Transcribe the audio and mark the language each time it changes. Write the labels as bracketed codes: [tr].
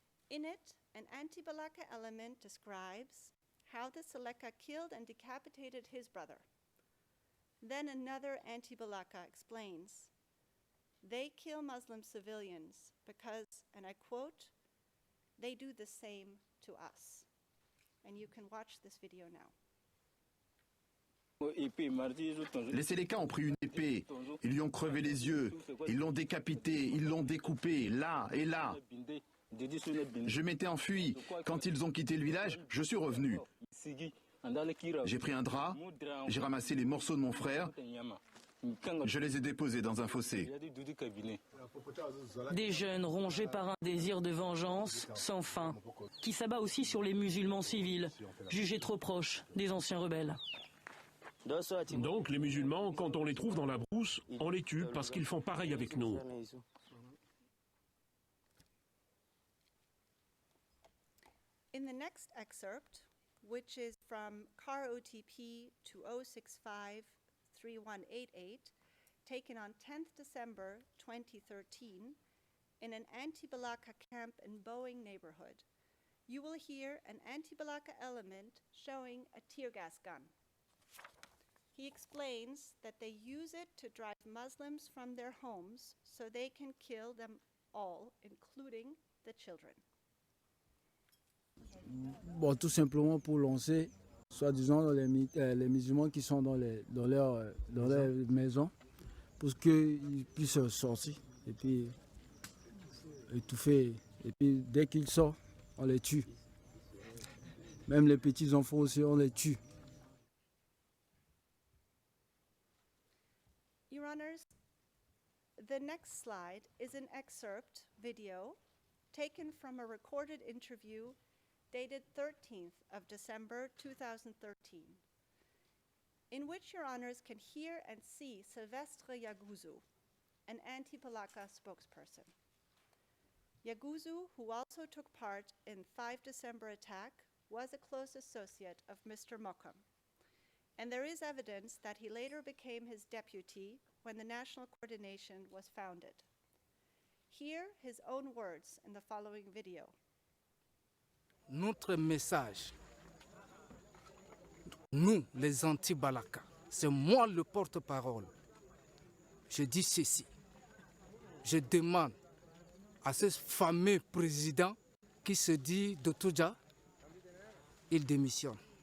[en] In it, an anti-Balaka element describes how the Seleka killed and decapitated his brother. Then another anti-Balaka explains, they kill Muslim civilians because, and I quote, they do the same to us. And you can watch this video now. [fr] Les Sélékas ont pris une épée, ils lui ont crevé les yeux, ils l'ont décapité, ils l'ont découpé, là et là. Je m'étais enfui. Quand ils ont quitté le village, je suis revenu. J'ai pris un drap, j'ai ramassé les morceaux de mon frère, je les ai déposés dans un fossé. Des jeunes rongés par un désir de vengeance sans fin, qui s'abat aussi sur les musulmans civils, jugés trop proches des anciens rebelles. Donc les musulmans, quand on les trouve dans la brousse, on les tue parce qu'ils font pareil avec nous. [en] In the next excerpt, which is from CAR OTP 2065-3188, taken on 10th December 2013 in an anti-Balaka camp in Boeing neighborhood, you will hear an anti-Balaka element showing a tear gas gun. He explains that they use it to drive Muslims from their homes so they can kill them all, including the children. [fr] Bon, tout simplement pour lancer, soi-disant, les musulmans qui sont dans leur maison, pour qu'ils puissent sortir et puis étouffer. Et puis dès qu'ils sortent, on les tue. Même les petits enfants aussi, on les tue. [en] Your Honors, the next slide is an excerpt video taken from a recorded interview dated 13th of December 2013, in which Your Honors can hear and see Silvestre Yaguzu, an anti-Balaka spokesperson. Yaguzu, who also took part in 5 December attack, was a close associate of Mr. Mokom, and there is evidence that he later became his deputy when the National Coordination was founded. Hear his own words in the following video. [fr] Notre message, nous les anti-Balaka, c'est moi le porte-parole. Je dis ceci, je demande à ce fameux président qui se dit Dotouja, il démissionne.